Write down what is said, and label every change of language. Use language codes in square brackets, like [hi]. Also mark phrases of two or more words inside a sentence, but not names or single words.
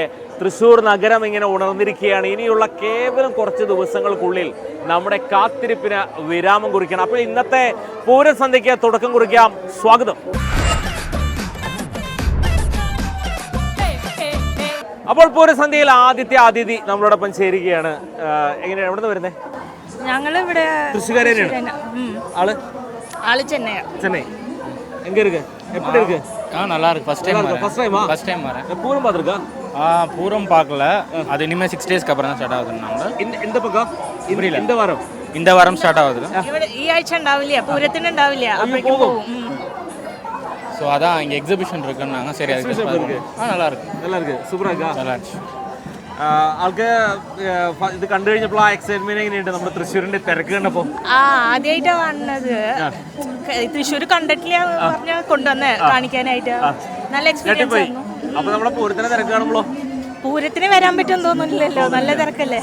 [ml] തൃശ്ശൂർ നഗരം ഇങ്ങനെ ഉണർന്നിരിക്കുകയാണ്. ഇനിയുള്ള കേവലം കുറച്ച് ദിവസങ്ങൾക്കുള്ളിൽ നമ്മുടെ കാത്തിരിപ്പിന് വിരാമം കുറിക്കണം. അപ്പോൾ ഇന്നത്തെ പൂരസന്ധ്യയ്ക്ക് തുടക്കം കുറിക്കാം. സ്വാഗതം. അപ്പോൾ പൂരസന്ധ്യയിൽ ആദ്യത്തെ അതിഥി നമ്മളോടൊപ്പം ചേരുകയാണ്. എങ്ങനെയാണ്, എവിടെ നിന്ന് വരുന്നത്? ഞങ്ങളിവിടെ തൃശ്ശൂർക്കാരി തന്നെയാണ്. [ta] ஆளு சென்னை. சென்னை எங்க இருக்கு? எப்படி இருக்கு? நல்லா இருக்கு. [en] first time [ta] வரேன். பூரம் பார்த்துருக்கா? பூரம் பார்க்கல, அது இனிமேல் 6 டேஸ்க்கு அப்புறம் தான் ஸ்டார்ட் ஆகுதுன்னாங்க. இந்த பக்கம் இந்த வாரம் ஸ்டார்ட் ஆகுது. [ml] ഇവിടെ ഈ ആഴ്ച ഉണ്ടാവില്ല, പൂരത്തിന് ഉണ്ടാവില്ല, അപ്പോഴേക്കും പോകും. [ta] ஸோ அதான் இங்கே எக்ஸிபிஷன் இருக்குன்னாங்க. சரி, அது நல்லா இருக்கு. സൂപ്പറാ இருக்கா? நல்லா இருந்துச்சு. [ml] ആൾക്ക് ഇത് കണ്ടു കഴിഞ്ഞപ്പോൾ ആ എക്സൈറ്റ്മെന്റ് എങ്ങനെയുണ്ട്? നമ്മുടെ തൃശ്ശൂരിന്റെ തിരക്ക് കണ്ടപ്പോ ആദ്യമായിട്ടാ കാണുന്നത്. തൃശ്ശൂർ കണ്ടിട്ടില്ല പറഞ്ഞ കൊണ്ടുവന്ന് കാണിക്കാനായിട്ട് നല്ല എക്സ്പീരിയൻസ് ആയിരുന്നു. അപ്പൊ നമ്മുടെ പൂരത്തിന്റെ തിരക്ക് കാണുമ്പോ പൂരത്തിന് വരാൻ പറ്റും തോന്നുന്നില്ലല്ലോ, നല്ല തിരക്കല്ലേ.